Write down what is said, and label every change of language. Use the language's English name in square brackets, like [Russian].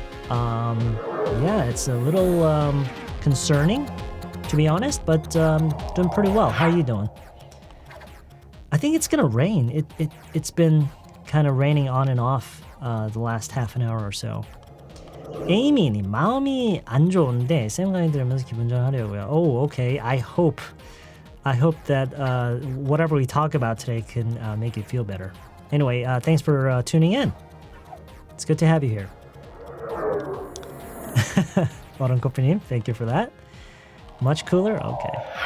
[English] Yeah, it's a little concerning, to be honest, but doing pretty well. How are you doing? I think it's gonna rain. It's been kind of raining on and off the last half an hour or so. [Korean] 에이미님, 마음이 안 좋은데 쌤 강의 들으면서 기분 전하려고요. [English] Oh, okay. I hope that whatever we talk about today can make you feel better. Anyway, thanks for tuning in. It's good to have you here. 얼음커피님, thank you for that. Much cooler? Okay.